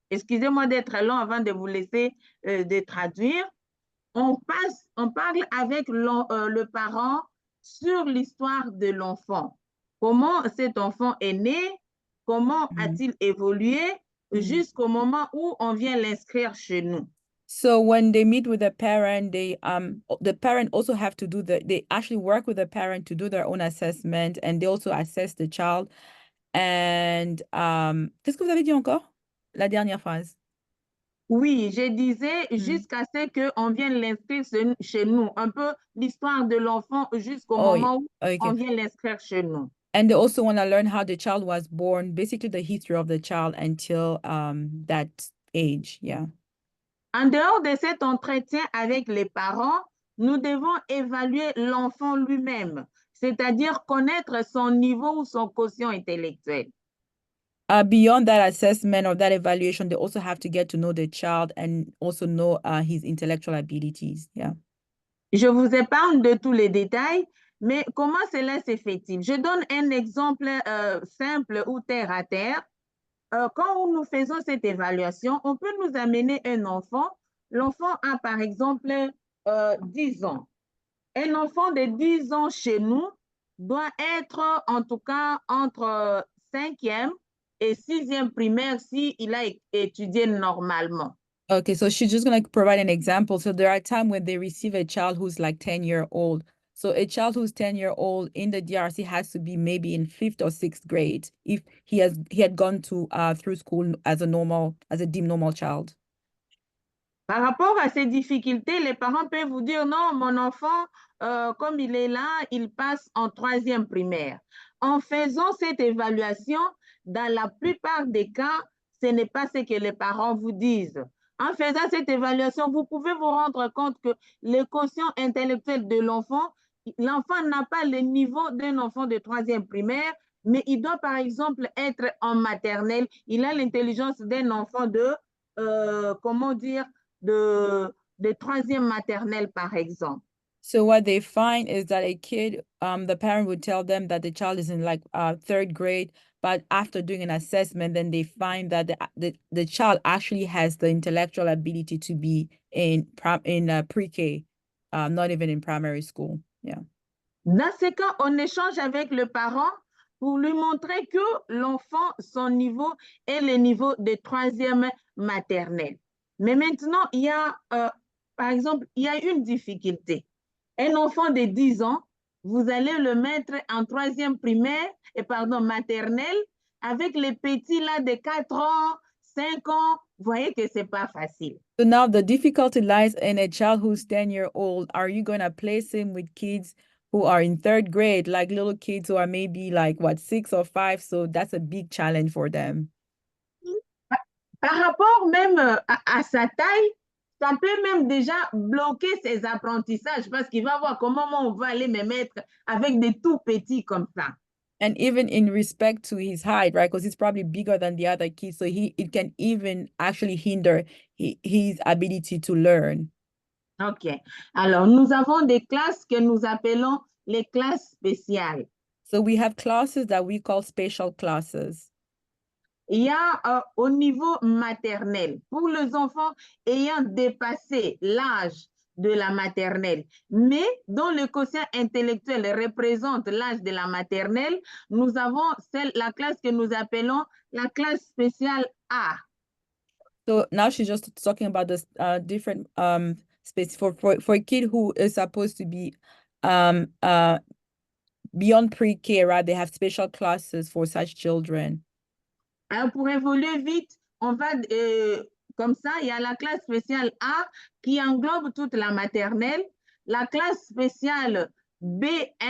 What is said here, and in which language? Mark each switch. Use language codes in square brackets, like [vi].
[fr] Excusez-moi d'être long avant de vous laisser de traduire. On parle avec le parent sur l'histoire de l'enfant. Comment cet enfant est né, comment a-t-il évolué jusqu'au moment où on vient l'inscrire chez nous. [en] So when they meet with the parent, the parent also have to they actually work with the parent to do their own assessment and they also assess the child. [fr] And qu'est-ce que vous avez dit encore? La dernière phrase. Oui, je disais jusqu'à ce qu'on vienne l'inscrire chez nous. Un peu l'histoire de l'enfant jusqu'au moment où on vient l'inscrire chez nous. [en] And they also want to learn how the child was born, basically the history of the child until that age, yeah. [fr] En dehors de cet entretien avec les parents, nous devons évaluer l'enfant lui-même, c'est-à-dire connaître son niveau ou son quotient intellectuel. [en] Beyond that assessment or that evaluation, they also have to get to know the child and also know his intellectual abilities, yeah. [fr] Je vous épargne de tous les détails, mais comment cela se fait-il? Je donne un exemple simple ou terre à terre. Quand nous faisons cette évaluation, on peut nous amener un enfant. L'enfant a par exemple 10 ans. Un enfant de 10 ans chez nous doit être en tout cas entre 5e et 6e primaire s'il a étudié normalement. [en] Okay, so she's just gonna provide an example. So there are times when they receive a child who's like 10-year-old. So a child who's 10-year-old in the DRC has to be maybe in 5th or 6th grade if he had gone to through school as a deemed normal child. [fr] Par rapport à ces difficultés, les parents peuvent vous dire, non, mon enfant, comme il est là, il passe en 3e primaire. En faisant cette évaluation, dans la plupart des cas, ce n'est pas ce que les parents vous disent. En faisant cette évaluation, vous pouvez vous rendre compte que le quotient intellectuel de l'enfant n'a pas le niveau d'un enfant de 3e primaire, mais il doit par exemple être en maternelle. Il a l'intelligence d'un enfant de, comment dire, de 3e maternelle, par exemple. [en] So what they find is that a kid, the parent would tell them that the child is in like 3rd grade, but after doing an assessment, then they find that the child actually has the intellectual ability to be in pre-K, not even in primary school. Yeah. [fr] Dans ce cas, on échange avec le parent pour lui montrer que l'enfant, son niveau est le niveau de 3e maternelle. Mais maintenant, il y a, par exemple, il y a une difficulté. Un enfant de 10 ans, vous allez le mettre en 3e primaire, maternelle, avec les petits là de 4 ans, 5 ans, vous voyez que c'est pas facile. [en] So now the difficulty lies in a child who's 10-year-old. Are you going to place him with kids who are in 3rd grade, like little kids who are maybe like 6 or 5? So that's a big challenge for them. [fr] Par rapport même à sa taille, ça peut même déjà bloquer ses apprentissages parce qu'il va voir comment on va aller me mettre avec des tout petits comme ça. [en] And even in respect to his height, right? Because he's probably bigger than the other kids. So it can even actually hinder his ability to learn. OK. [fr] Alors, nous avons des classes que nous appelons les classes spéciales. [en] So we have classes that we call special classes. [fr] Il y a au niveau maternel, pour les enfants ayant dépassé l'âge de la maternelle, mais dont le quotient intellectuel représente l'âge de la maternelle, nous avons la classe que nous appelons la classe spéciale A. [en] So now she's just talking about this different space for a kid who is supposed to be beyond pre-K, right? They have special classes for such children. [fr] Alors, pour évoluer vite, on va comme ça, il y a la classe spéciale A qui englobe toute la maternelle, la classe spéciale B1.